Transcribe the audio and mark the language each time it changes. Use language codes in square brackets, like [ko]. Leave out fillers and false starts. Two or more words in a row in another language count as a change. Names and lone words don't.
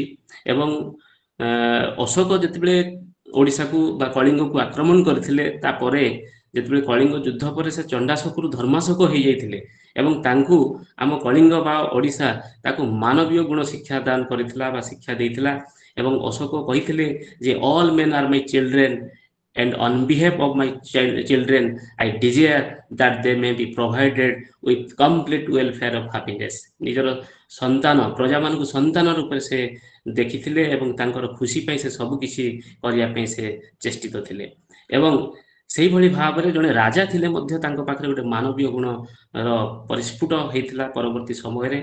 [or] ଏବଂ ଅଶୋକ ଯେତେବେଳେ ଓଡ଼ିଶାକୁ ବା କଳିଙ୍ଗକୁ ଆକ୍ରମଣ କରିଥିଲେ, ତାପରେ ଯେତେବେଳେ କଳିଙ୍ଗ ଯୁଦ୍ଧ ପରେ ସେ ଚଣ୍ଡାଶୋକରୁ ଧର୍ମାଶୋକ ହେଇଯାଇଥିଲେ ଏବଂ ତାଙ୍କୁ ଆମ କଳିଙ୍ଗ ବା ଓଡ଼ିଶା ତାକୁ ମାନବୀୟ ଗୁଣ ଶିକ୍ଷା ଦାନ କରିଥିଲା ବା ଶିକ୍ଷା ଦେଇଥିଲା। ଏବଂ ଅଶୋକ କହିଥିଲେ ଯେ [en] all men are my children and on behalf of my children I desire that they may be provided with complete welfare of happiness। [or] ନିଜର ସନ୍ତାନ ପ୍ରଜାମାନଙ୍କୁ ସନ୍ତାନ ରୂପରେ ସେ ଦେଖିଥିଲେ ଏବଂ ତାଙ୍କର ଖୁସି ପାଇଁ ସେ ସବୁ କିଛି କରିବା ପାଇଁ ସେ ଚେଷ୍ଟିତ ଥିଲେ। ଏବଂ ସେଇଭଳି ଭାବରେ ଜଣେ ରାଜା ଥିଲେ ମଧ୍ୟ ତାଙ୍କ ପାଖରେ ଗୋଟେ ମାନବୀୟ ଗୁଣର ପରିସ୍ଫୁଟ ହେଇଥିଲା ପରବର୍ତ୍ତୀ ସମୟରେ।